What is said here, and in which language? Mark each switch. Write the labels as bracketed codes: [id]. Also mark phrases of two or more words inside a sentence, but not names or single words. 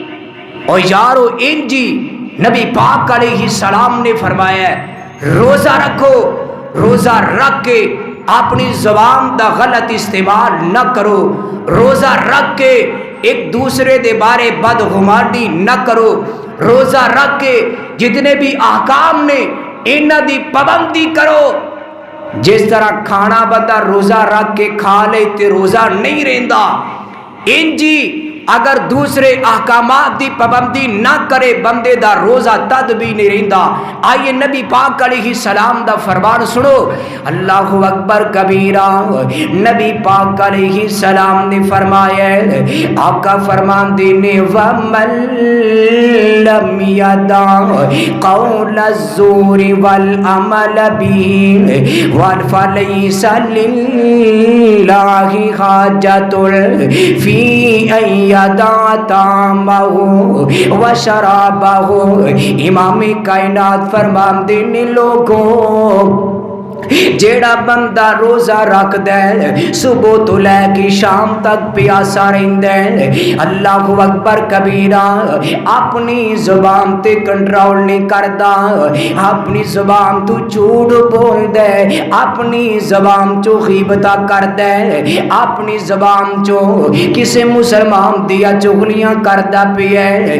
[pa] اور یارو انجی نبی پاک [ar] علیہ السلام [pa] نے فرمایا ہے روزہ رکھو، روزہ رکھ کے اپنی زبان دا غلط استعمال نہ کرو، روزہ رکھ کے ایک دوسرے دے بارے بدگمانی نہ کرو، روزہ رکھ کے جتنے بھی احکام نے انہاں دی پابندی کرو۔ جس طرح کھانا بندہ روزہ رکھ کے کھا لے تے روزہ نہیں رہندا، انجی اگر دوسرے احکامات دی پابندی نہ کرے بندے دا روزہ تد بھی نہیں رہندا۔ آئیے نبی پاک [ar] علیہ السلام [pa] دا فرمان سنو۔ [ar] اللہ اکبر کبیرہ۔ [pa] نبی پاک علیہ السلام نے فرمایا، آقا فرمان دینے [ar] وَمَن لَّمْ يَدَعْ قَوْلَ الزُّورِ وَالْعَمَلَ بِهِ فَلَيْسَ لِلَّهِ حَاجَةٌ فِي أَن يَدَعَ طَعَامَهُ وَشَرَابَهُ۔ [pa] امام کائنات فرماندے نے لوگوں، جیڑا بندہ روزہ رکھ دے صبح تو لے کے شام تک پیاسا رہندا ہے، [ar] اللہ اکبر کبیرہ، [pa] اپنی زبان تے کنٹرول نہیں کردا، اپنی زبان تو جھوٹ بول دے، اپنی زبان چو غیبتاں کر دے، اپنی زبان چو کسے مسلمان دیا چغلیاں کردا پیا ہے۔